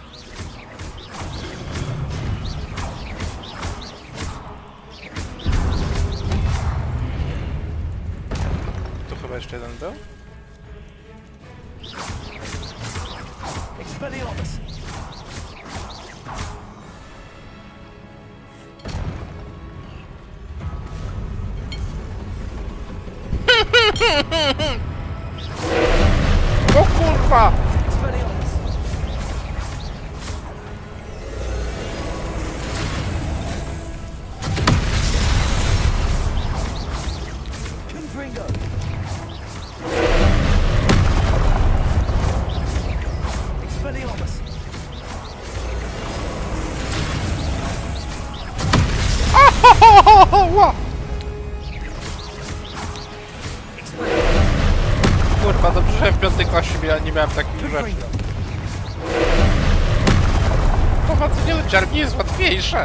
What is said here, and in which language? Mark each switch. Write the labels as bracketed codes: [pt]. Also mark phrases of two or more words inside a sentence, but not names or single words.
[pl] Tu chyba jeszcze jeden był? Expelliarmus. O kurwa! Expelliarmus. Confringo. Expelliarmus. Ła! Kurwa, dobrze, że w piątej klasie nie miałem takich rzeczy. Prowadzenie leciarni jest łatwiejsze.